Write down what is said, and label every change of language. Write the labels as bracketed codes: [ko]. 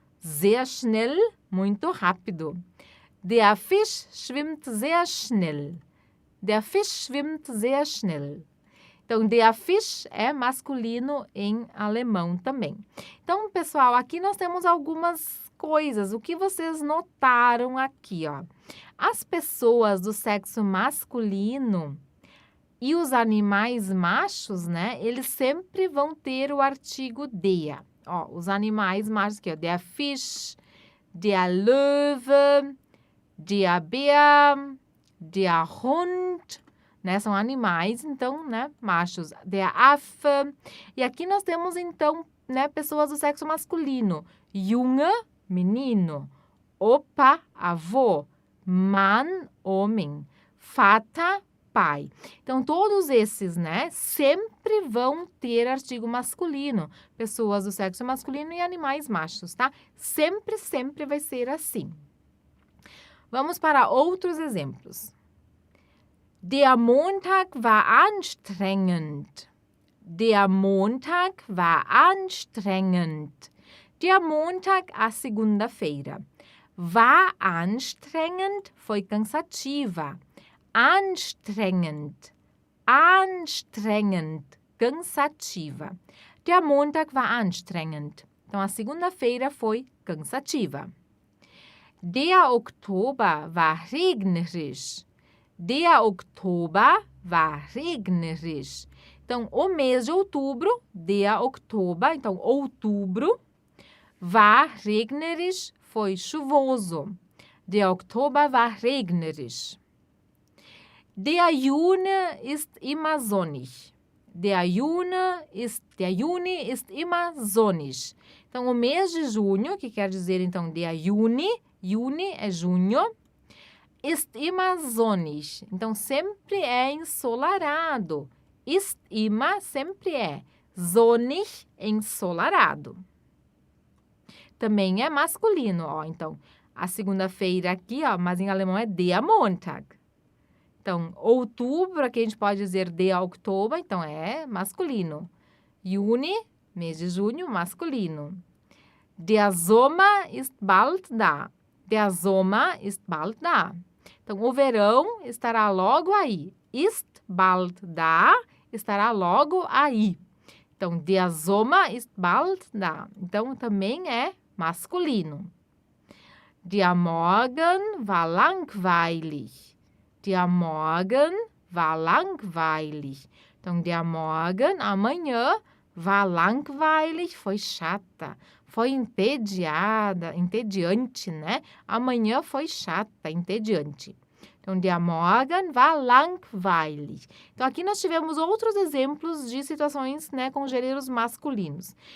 [de] Sehr schnell, [pt] muito rápido. [de] Der Fisch schwimmt sehr schnell. Der Fisch schwimmt sehr schnell. [pt] Então, [de] der Fisch [pt] é masculino em alemão também. Então, pessoal, aqui nós temos algumas coisas. O que vocês notaram aqui, ó? As pessoas do sexo masculino e os animais machos, né? Eles sempre vão ter o artigo der. Ó, os animais machos aqui, ó. [de] Der Fisch, der Löwe, der Bär, der Hund, né? [pt] São animais, então, né? Machos. [de] Der Affe. [pt] E aqui nós temos, então, né? Pessoas do sexo masculino. Junge, menino. Opa, avô. Mann, homem. Vater, pai. Então, todos esses, né? Sempre vão ter artigo masculino. Pessoas do sexo masculino e animais machos, tá? Sempre, sempre vai ser assim. Vamos para outros exemplos. [de] Der Montag war anstrengend. Der Montag war anstrengend. Der Montag, [pt] a segunda-feira. [de] War anstrengend, [pt] foi cansativa. [de] Anstrengend, anstrengend, cansativa. Der Montag war anstrengend. [pt] Então, a segunda-feira foi cansativa. [de] Der Oktober war regnerisch. Der Oktober war regnerisch. [pt] Então, o mês de outubro, [de] der Oktober, [pt] então, outubro, [de] war regnerisch, [pt] foi chuvoso. [de] Der Oktober war regnerisch. Der Juni ist immer sonnig. Der Juni ist immer sonnig. [pt] Então, o mês de junho, que quer dizer, então, [de] der Juni [pt] é junho, [de] ist immer sonnig. [pt] Então, sempre é ensolarado. [de] Ist immer [pt] sempre é. Sonnig, ensolarado. Também é masculino, ó. Então, a segunda-feira aqui, ó, mas em alemão é [de] der Montag. [pt] Então, outubro, aqui a gente pode dizer [de] der Oktober, [pt] então é masculino. Juni, mês de junho, masculino. [de] Der Sommer ist bald da. Der Sommer ist bald da. [pt] Então, o verão estará logo aí. [de] Ist bald da, [pt] estará logo aí. [de] Então, der Sommer ist bald da. [pt] Então, também é masculino. [de] Der Morgen war langweilig. Der Morgen war langweilig. [pt] Então, [de] der Morgen, [pt] amanhã, [de] war langweilig, [pt] foi chata, foi entediada, entediante, né? Amanhã foi chata, entediante. Então, [de] der Morgen war langweilig. [pt] Então, aqui nós tivemos outros exemplos de situações, né, com gêneros masculinos.